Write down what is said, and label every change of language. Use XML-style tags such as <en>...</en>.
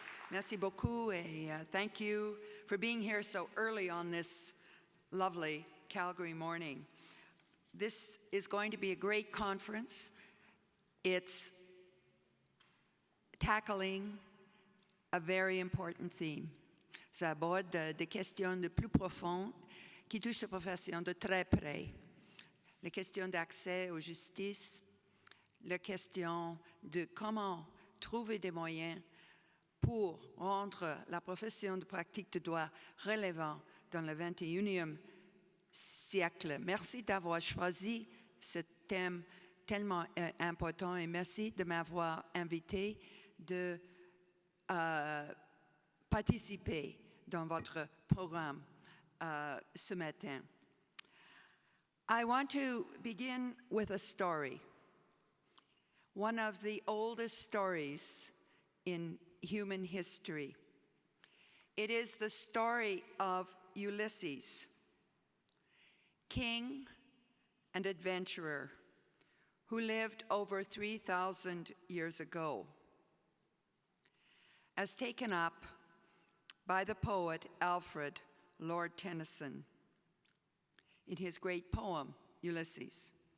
<fr>Merci beaucoup,</fr> <en>and thank you for being here so early on this lovely Calgary morning. This is going to be a great conference. It's tackling a very important theme.</en> <fr>Ça aborde des questions de plus profondes qui touchent la profession de très près. Les questions d'accès aux justices, la question de comment trouver des moyens pour rendre la profession de pratique de droit relevant dans le 21e siècle. Merci d'avoir choisi ce thème tellement important et merci de m'avoir invité de participer dans votre programme ce matin.</fr> <en>I want to begin with a story. One of the oldest stories in human history. It is the story of Ulysses, king and adventurer who lived over 3,000 years ago, as taken up by the poet Alfred Lord Tennyson in his great poem, Ulysses.</en>